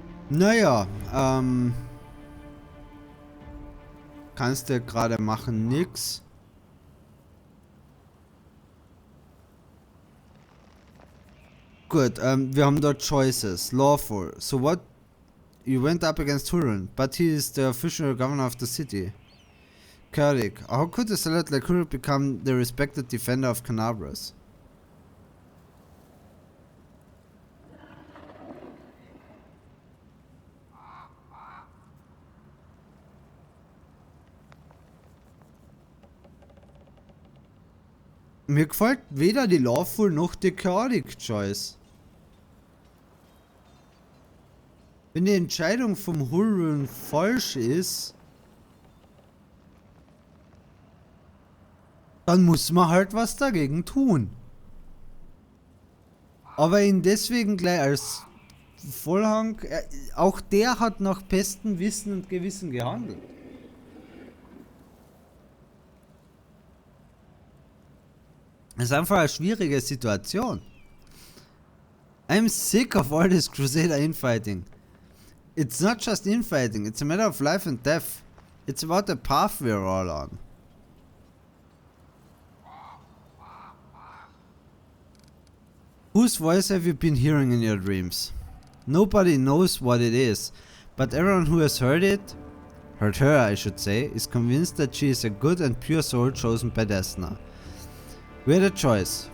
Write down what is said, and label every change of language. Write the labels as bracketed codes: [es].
[de] Naja, kannst du gerade machen nix. Gut, wir haben dort choices. [en] Lawful. So what? You went up against Huron, but he is the official governor of the city. Chaotic. How could a zealot like Huron become the respected defender of Canabras? [de] Mir gefällt weder die Lawful noch die Chaotic Choice. Wenn die Entscheidung vom Huron falsch ist, dann muss man halt was dagegen tun. Aber ihn deswegen gleich als Vollhang, auch der hat nach bestem Wissen und Gewissen gehandelt. Es ist einfach eine schwierige Situation. [en] I'm sick of all this Crusader infighting. It's not just infighting, it's a matter of life and death. It's about the path we're all on. Whose voice have you been hearing in your dreams? Nobody knows what it is, but everyone who has heard her I should say, is convinced that she is a good and pure soul chosen by Desna. We had a choice.